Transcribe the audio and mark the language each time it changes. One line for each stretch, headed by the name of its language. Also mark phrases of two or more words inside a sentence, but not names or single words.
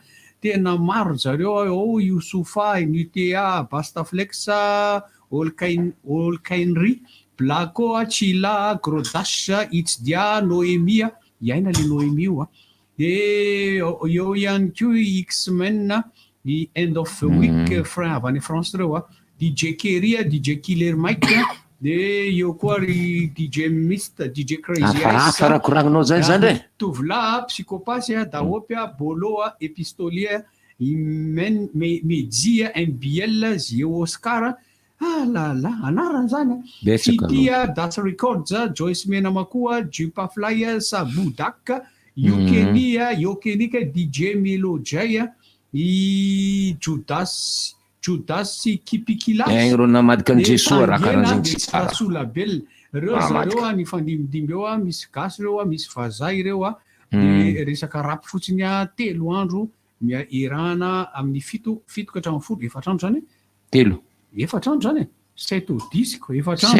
Malagasy: tena maro zareo ao Youssoufa, NUTA, Bastaflex, Olkainry, Blako, Chila, Grodash, Itsdia, Noémia, iaina le Noémie io eo ihany koa X-Men i End of Week frein avy any France reo DJ Kerry, DJ Killer Mike de eo koa ry DJ Mist, DJ Crazy Ice farakoragnonao zay zany re tovolahy psychopathe Daopy Bolo Epistolier Media NBL Zio Oscar anarany zany Fitia Das Records Joyce Menamakoa Jupa Fly Sabudak Yokenika DJ Melo Jay i Judas Kipikilas reo namadika ny Jesoa raha karahan'izany tsy tsara Solabel reo zareo ny fandimidimby eo misy gasy reo misy vazay reo de resaka rapy fotsiny 3 andro irana amin'ny 7 ka hatramin'ny 10 4 andro zany 4 andro zany 7 ou 10 ko efatrandro